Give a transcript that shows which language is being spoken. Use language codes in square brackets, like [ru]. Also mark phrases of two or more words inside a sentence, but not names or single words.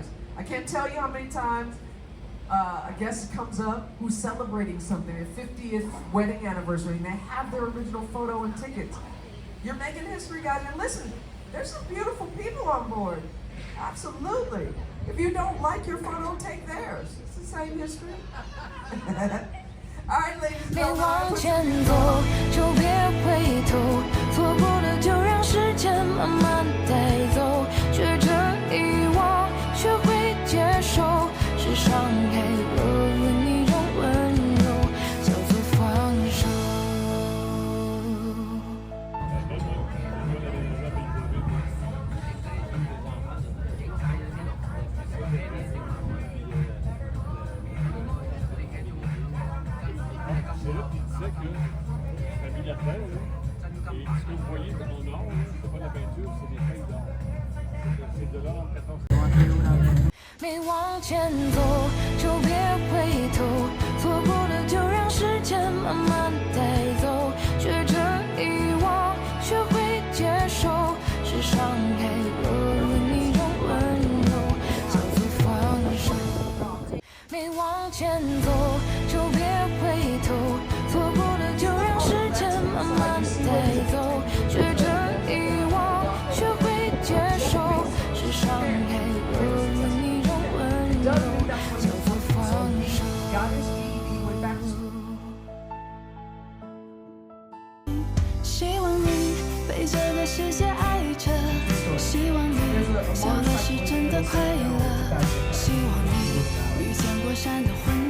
[en] I can't tell you how many times a guest comes up who's celebrating something, their 50th wedding anniversary, and they have their original photo and tickets. You're making history, guys, and listen, there's some beautiful people on board. Absolutely. If you don't like your photo, take theirs. It's the same history. All right, ladies and 别 gentlemen. [zh] 往前走，就别回头，错过的就让时间慢慢带走，学着遗忘，学会接受，是伤害了另一种温柔，叫做放手。 [fr] C'est là qu'il disait que la ville là-dedans, là, et ce que vous voyez en or, là, c'est pas de la peinture, c'est des feuilles d'or. C'est de l'or 14. [zh] 没往前走，就别回头，错过的就让时间慢慢带走，学着遗忘，学会接受，是伤害了另一种温柔，叫做放手。没往前走，就别回头，错过的就让时间慢慢带走，学着遗忘，学会接受，是伤害了另一种温柔，叫做放手。 [en] Got his GED, went back to school. [zh] 希望你被这个世界爱着，希望你笑的是真的快乐，希望你遇见过山的。